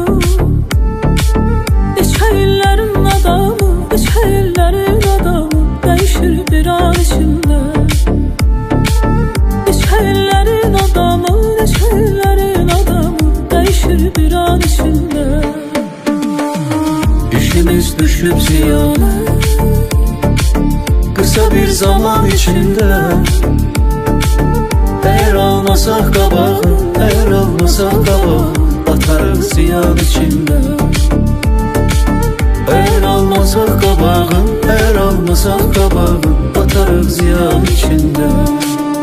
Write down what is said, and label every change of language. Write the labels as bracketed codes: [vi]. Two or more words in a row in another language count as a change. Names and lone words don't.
[az] Neçə adamı, neçə illərin adamı, dəyişir bir an içində. Neçə illərin adamı, neçə illərin adamı, dəyişir bir an içində. İşimiz düşüb ziyana, [tr] kısa bir zaman içində. Eğer olmasak [az] qabağın, [tr] eğer olmasak [az] qabağın, batarıq ziyan içində. [tr] Eğer olmasak [az] qabağın, [tr] eğer olmasak [az] qabağın, batarıq ziyan içində.